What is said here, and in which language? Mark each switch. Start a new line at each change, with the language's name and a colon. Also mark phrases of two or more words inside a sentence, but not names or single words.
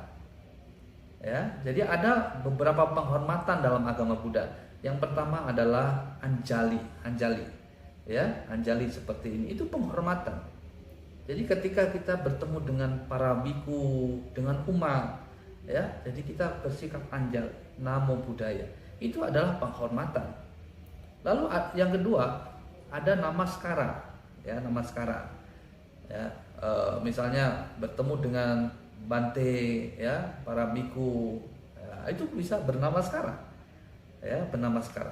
Indonesian: Ya, jadi ada beberapa penghormatan dalam agama Buddha. Yang pertama adalah anjali, ya, anjali seperti ini itu penghormatan. Jadi ketika kita bertemu dengan para biku, dengan umat, ya, jadi kita bersikap anjali,
Pali: namo buddhaya.
Indonesian: Itu adalah penghormatan. Lalu yang kedua ada namaskara, ya, namaskara. Ya, misalnya bertemu dengan Bante, ya, para biku, ya, itu bisa bernamaskara, ya, bernamaskara.